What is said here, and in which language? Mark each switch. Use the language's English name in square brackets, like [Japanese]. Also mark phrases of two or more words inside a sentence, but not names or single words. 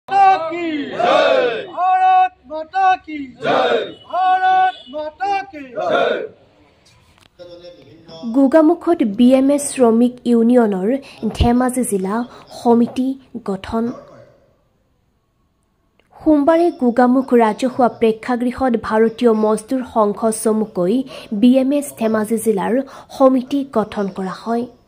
[Hindi] की जय, भारत माता की जय, भारत माता की जय। [Assamese] গোগামুখত BMS শ্ৰমিক ইউনিয়নৰ ধেমাজি জিলা সমিতি গঠন। সোমবাৰে গোগামুখ ৰাজহুৱা প্ৰেক্ষাগৃহত ভাৰতীয় মজদুৰ সংঘ চমুকৈ BMS ধেমাজি জিলাৰ সমিতি গঠন কৰা হয়।